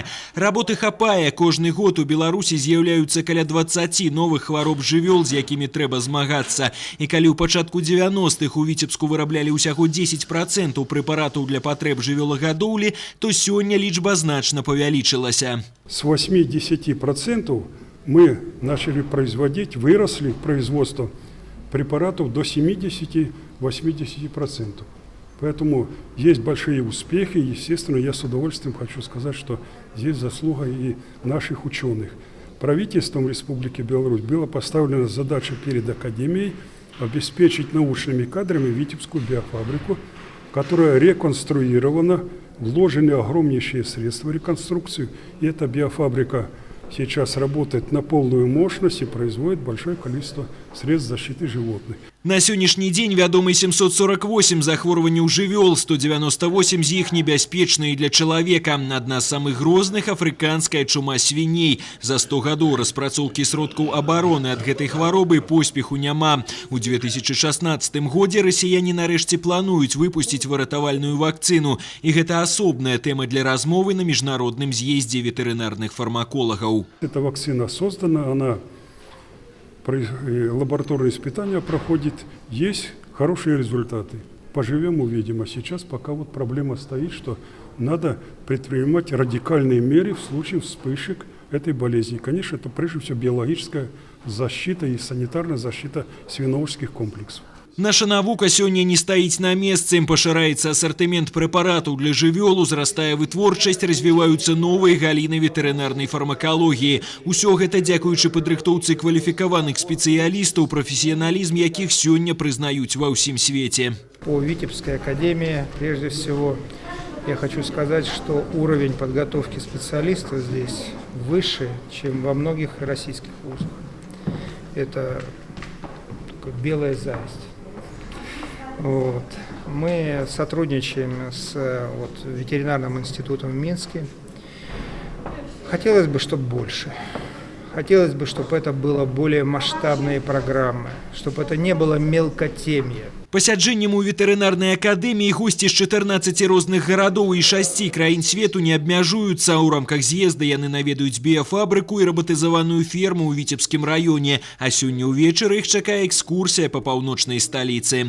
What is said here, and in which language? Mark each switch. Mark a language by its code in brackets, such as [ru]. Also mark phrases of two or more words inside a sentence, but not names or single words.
[be] Работы хапае. Кожны год у Беларусі з'яўляюцца каля 20 новых хвароб жывёл, з якімі трэба змагацца. І калі ў пачатку 90-х у Витебску выраблялі ўсяго 10% прэпаратаў для патрэб жывёлагадоўлі, то сегодня лічба значно павялічылася. [ru] С 8-10% мы начали производить, выросли производство препаратов до 70-80%. Поэтому есть большие успехи. Естественно, я с удовольствием хочу сказать, что здесь заслуга и наших ученых. Правительством Республики Беларусь была поставлена задача перед Академией обеспечить научными кадрами Витебскую биофабрику, которая реконструирована, вложены огромнейшие средства в реконструкцию, и эта биофабрика сейчас работает на полную мощность и производит большое количество средств защиты животных. [be] На сённяшні дзень вядомы 748 захворванняў жывёл, 198 з іх небяспечныя для чалавека. Адна з самых грозных – афрыканская чума свіней. За 100 гадоў распрацоўкі сродкаў абароны ад гэтай хваробы поспеху няма. У 2016 годзе расіяне нарэшце плануюць выпусціць выратавальную вакцыну. І гэта асобная тэма для размовы на міжнародным з'ездзе ветэрынарных фармаколагаў. [ru] Эта вакцина создана, она лабораторные испытания проходит, есть хорошие результаты. Поживем, увидим. А сейчас пока вот проблема стоит, что надо предпринимать радикальные меры в случае вспышек этой болезни. Конечно, это прежде всего биологическая защита и санитарная защита свиноводческих комплексов. [be] Наша навука сёння не стаіць на месцы. Пашыраецца асартымент прэпаратаў для жывёл, узрастае вытворчасць, развіваюцца новыя галіны ветэрынарнай фармакалогіі. Усё гэта дзякуючы падрыхтоўцы кваліфікаваных спецыялістаў, прафесіяналізм якіх сёння прызнаюць ва ўсім свеце. [ru] По Витебской академии, прежде всего, я хочу сказать, что уровень подготовки специалистов здесь выше, чем во многих российских вузах. Это белая зависть. Вот. Мы сотрудничаем с ветеринарным институтом в Минске. Хотелось бы, чтобы больше. Хотелось бы, чтобы это было более масштабные программы, чтобы это не было мелкотемье. [be] Пасяджэннем у ветэрынарнай акадэміі госці з 14 розных гарадоў і 6 краін свету не абмяжуюцца. У рамках з'езда яны наведаюць біяфабрыку і рабатызаваную ферму ў Віцебскім раёне. А сёння ўвечары іх чакае экскурсія па паўночнай сталіцы.